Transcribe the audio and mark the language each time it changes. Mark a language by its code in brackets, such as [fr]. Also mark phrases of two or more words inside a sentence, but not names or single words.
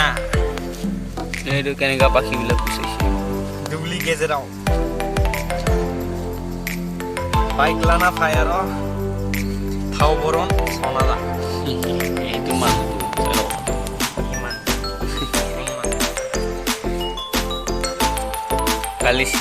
[as] এইটো কেনেকা পাখিবিলাক পুষাইছে [brx] दुब्लि गेजेराव बाइक लाना फायर थाव बरन सनादा [as] এইটো মানুহটো কালি